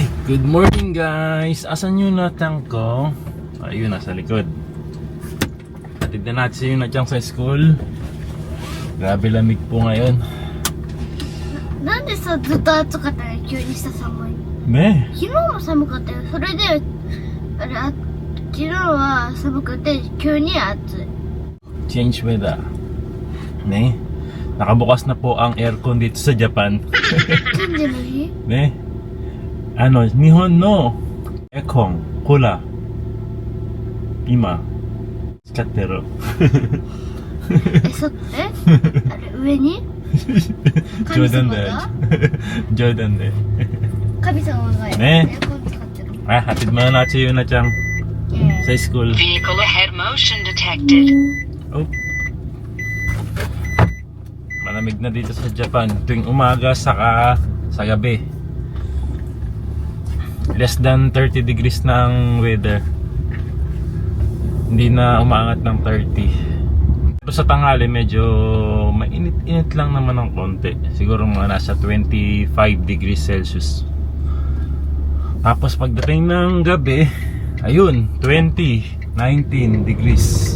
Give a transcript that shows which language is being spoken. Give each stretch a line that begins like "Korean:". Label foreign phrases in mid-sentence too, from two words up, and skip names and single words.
English: Good morning guys!
Filipino: Asan yung natang ko? Ayun, nasa likod. Hatid na natin yung natang sa school. Grabe lamig po ngayon.
Japanese: なんでさ、ずっと暑かったのに急にさ寒い。 Ne? 昨日も寒かったよ。それで、昨日は寒くて急に暑い。
English: Change weather. Ne?
Filipino: Nakabukas na po ang aircon dito sa Japan.
Japanese: なんで何 Ne? あの、日本のエアコン、クーラー. Ima, 使ってる。あれ、上に冗談だよ。冗談で。神様がねエアコン使ってる。
Filipino: Ah, hatid muna natin yun na tiyang sa school.
English: Vehicle ahead motion detected.
Filipino: Oh. Malamig na dito sa Japan tuwing umaga saka sa gabi.
English: Less than 30 degrees na ang weather.
Filipino: Hindi na umaangat ng 30. Pero sa tanghali medyo mainit-init lang naman ng konti. Siguro mga nasa 25 degrees Celsius. Tapos pagdating ng gabi, ayun, 20, 19 degrees.